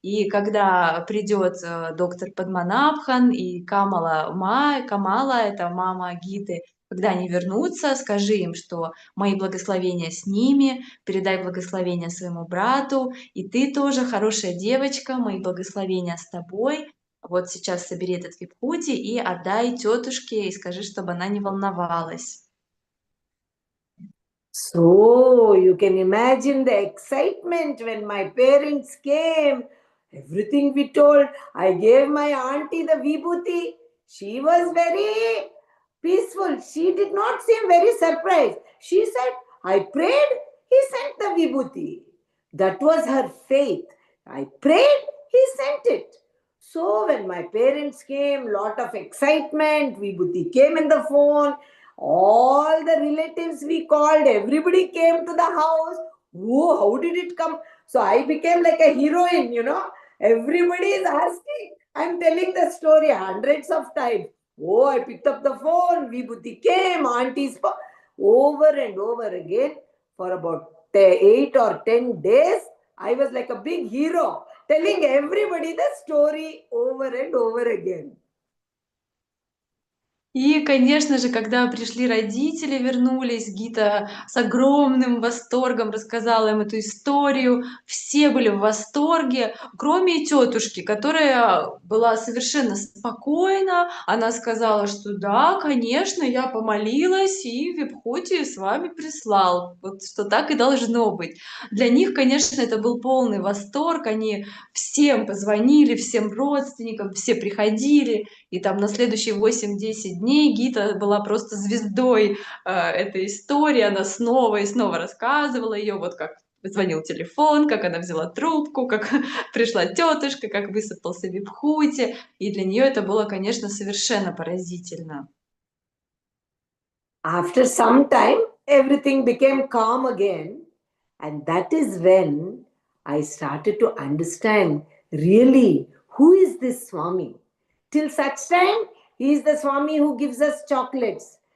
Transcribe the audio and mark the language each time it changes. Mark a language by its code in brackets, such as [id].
[ru] И когда придет доктор Падманабхан и Камала, это мама Гиты, когда они вернутся, скажи им, что мои благословения с ними, передай благословения своему брату, и ты тоже хорошая девочка, мои благословения с тобой. Вот сейчас собери этот випхути и отдай тетушке, и скажи, чтобы она не волновалась. [en] So you can imagine the excitement when my parents came. Everything we told. I gave my auntie the vibhuti. She was very peaceful. She did not seem very surprised. She said, I prayed, he sent the vibhuti. That was her faith. I prayed, he sent it. So when my parents came, lot of excitement, vibhuti came in the phone. All the relatives we called, everybody came to the house. Oh, how did it come? So I became like a heroine, you know. Everybody is asking. I'm telling the story hundreds of times. Oh, I picked up the phone. Vibhuti came. Aunties over and over again for about 8 or 10 days. I was like a big hero, telling everybody the story over and over again. [ru] И, конечно же, когда пришли родители, вернулись, Гита с огромным восторгом рассказала им эту историю. Все были в восторге, кроме тетушки, которая была совершенно спокойна. Она сказала, что да, конечно, я помолилась, и Випхути с вами прислал. Вот что так и должно быть. Для них, конечно, это был полный восторг. Они всем позвонили, всем родственникам, все приходили. И там на следующие 8-10 дней Гита была просто звездой этой истории. Она снова и снова рассказывала ее, вот как звонил телефон, как она взяла трубку, как пришла тетушка, как высыпался випхути. И для нее это было, конечно, совершенно поразительно. [en] After some time, everything became calm again. And that is when I started to understand really who is this Swami. Till such time, he is the Swami who gives us chocolates.